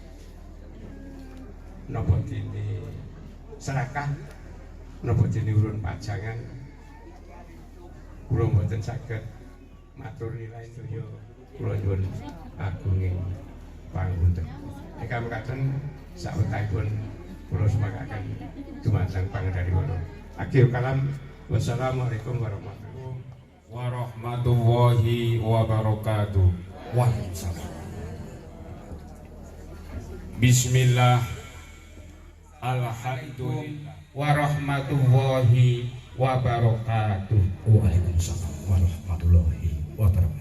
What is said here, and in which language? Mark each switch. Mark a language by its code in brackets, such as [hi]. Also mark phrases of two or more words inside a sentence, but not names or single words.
[jv] napa dene serakah napa dene urun pajangan kula mboten saged matur nilai sedaya kula nyuwun agunging pangapunten ingkang mekaten sawetahipun kula semakaken dumateng Pangendariwana. [ar] آخر الكلام والسلام عليكم ورحمة الله وبركاته. Waalaikumsalam. Bismillah. الحمد لله ورحمة الله وبركاته. وعليكم السلام ورحمة الله وبركاته.